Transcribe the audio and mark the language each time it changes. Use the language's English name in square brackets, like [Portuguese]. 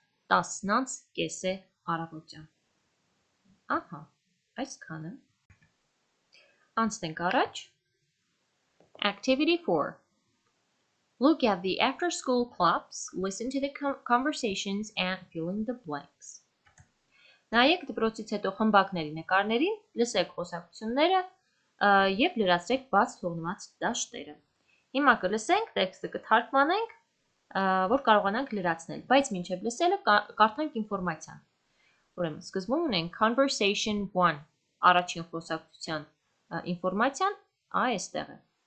[Armenian] 10 ants, guess է առավոտյան։ Ահա, այսքանը։ Անցնենք առաջ։ Activity 4. [English] Look at the after-school clubs, listen to the conversations and fill in the blanks. [Armenian] Նայեք դպրոցից հետո խմբակների նկարներին, լսեք խոսակցությունները և լրացրեք բաց թողնված դաշտերը։ Հիմա կլսենք, տեքստը կթարգմանենք, որ կարողանանք լրացնել, բայց մինչև լսելը կարդանք ինֆորմացիան։ Ուրեմն, սկզբում ունենք conversation 1, առաջին խոսակցության ինֆորմացիան այստեղ է։